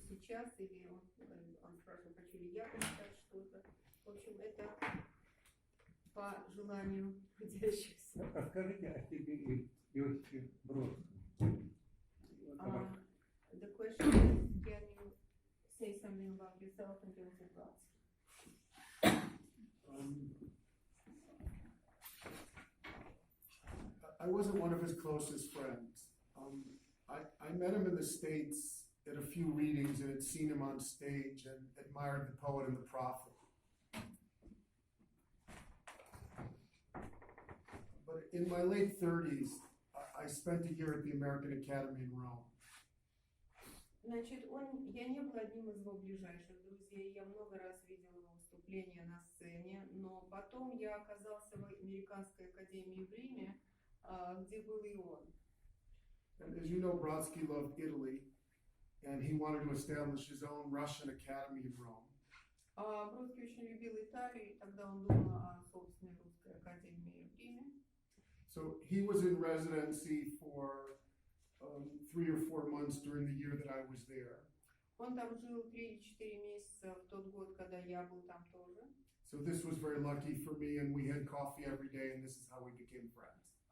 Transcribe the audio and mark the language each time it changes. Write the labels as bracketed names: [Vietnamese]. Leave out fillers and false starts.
[Russian] сейчас, или он спрашивал, хочу ли я прочитать что-то. В общем, это по желанию трудящихся. Расскажите о себе Иосифе Бродском. [English] The question is, can you say something about yourself and Joseph Brodsky? I wasn't one of his closest friends. I met him in the States at a few readings and had seen him on stage and admired the poet and the prophet. But in my late 30s, I spent a year at the American Academy in Rome. [Russian] Значит, я не была одним из его ближайших друзей, я много раз видела его выступления на сцене, но потом я оказался в Американской академии в Риме, где был и он. [English] And as you know, Brodsky loved Italy, and he wanted to establish his own Russian Academy in Rome. [Russian] Бродский очень любил Италию, и тогда он думал о собственной русской академии в Риме. [English] So he was in residency for 3 or 4 months during the year that I was there. [Russian] Он там жил 3-4 месяца в тот год, когда я был там тоже. [English] So this was very lucky for me, and we had coffee every day, and this is how we became friends.